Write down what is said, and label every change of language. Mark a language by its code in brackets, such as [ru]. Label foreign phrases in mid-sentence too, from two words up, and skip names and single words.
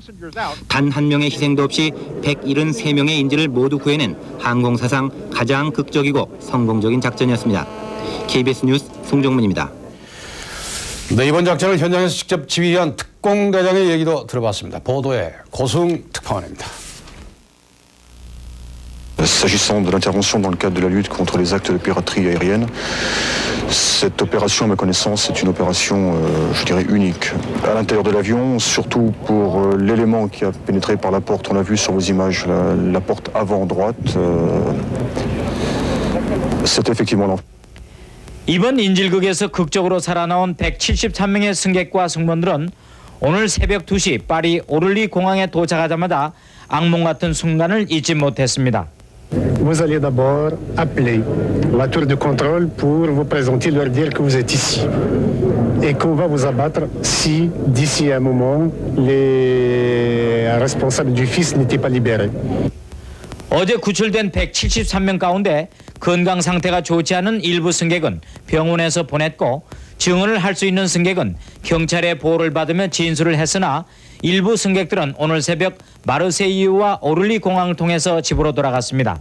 [ko] 단 한 명의 희생도 없이 173명의 인질을 모두 구해낸 항공사상 가장 극적이고 성공적인 작전이었습니다. KBS 뉴스 송종문입니다. 네, 이번 작전을 현장에서 직접 지휘한 특공대장의 얘기도 들어봤습니다. 보도에 고승 특파원입니다. [fr] S'agissant de l'intervention dans le cadre de la lutte contre les actes de piraterie aérienne, cette opération, à ma connaissance, est une opération, je dirais, unique. À l'intérieur de l'avion, surtout pour l'élément qui a pénétré par la porte, on l'a vu sur vos images, la porte avant droite, c'est effectivement l'enfant. [ko] 이번 인질극에서 극적으로 살아나온 173명의 승객과 승무원들은 오늘 새벽 2시 파리 오를리 공항에 도착하자마자 악몽 같은 순간을 잊지 못했습니다. [fr] Vous allez d'abord appeler la tour de contrôle pour vous présenter, leur dire que vous êtes ici et qu'on va vous abattre si d'ici un moment les responsables du fils n'étaient pas libérés. [ko] 어제 구출된 173명 가운데 건강 상태가 좋지 않은 일부 승객은 병원에서 보냈고 증언을 할 수 있는 승객은 경찰의 보호를 받으며 진술을 했으나 일부 승객들은 오늘 새벽 마르세유와 오를리 공항을 통해서 집으로 돌아갔습니다.